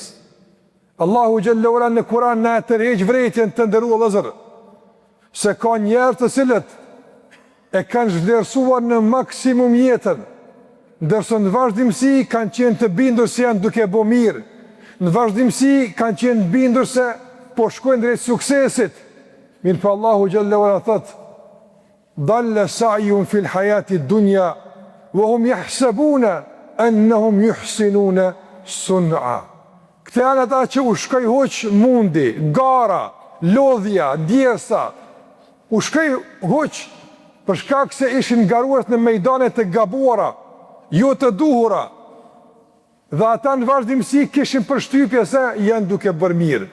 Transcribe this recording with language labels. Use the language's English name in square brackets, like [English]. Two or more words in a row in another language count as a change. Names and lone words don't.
[Albanian] Allahu [Arabic] جل وعلا [Albanian] në Kur'an na tërheq vërejtjen të nderuar vëllezër, se ka njerëz të cilët e kanë zhvlerësuar në maksimum jetën, ndërsa në vazhdimsi kanë qenë të bindur se janë duke bo mirë, në vazhdimsi kanë qenë bindur se po shkojnë drejt suksesit. Mirë pa Allahu [Arabic] جل وعلا [Albanian] thot: [Arabic] "ضل سعيهم في الحياة الدنيا وهم يحسبون أنهم يحسنون صنعا." [Albanian] Këte janë ata që u shkoj hoq mundi, gara, lodhja, djersa, u shkoj hoq për shkak se ishin garuar në mejdanet të gabuara, jo të duhura, dhe ata në vazhdimsi kishin përshtypje se janë duke bërë mirë.